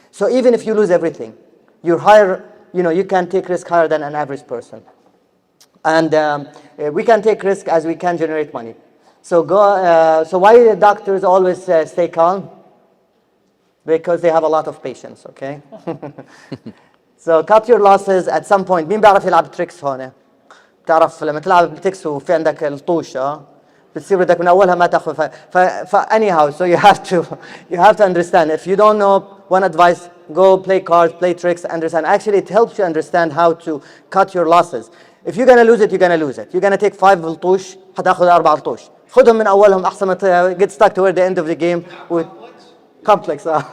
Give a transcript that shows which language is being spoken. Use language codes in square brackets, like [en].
[en] So even if you lose everything, you're higher, you can take risk higher than an average person. And we can take risk as we can generate money. So so why do doctors always stay calm? Because they have a lot of patience, okay? So cut your losses at some point. [ar] مين بيعرف يلعب تريكس هون؟ بتعرف لما تلعب بالتكس وفي عندك الطوشة بتصير بدك من أولها ما تاخذ [en] anyhow, so you have to understand. If you don't know, one advice, go play cards, play tricks, understand. Actually, it helps you understand how to cut your losses. If you're gonna lose it, you're gonna lose it. You're gonna take 5 [ar] لطوش هتاخذ 4 لطوش. خذهم من أولهم أحسن ما [en] get stuck toward the end of the game with complex.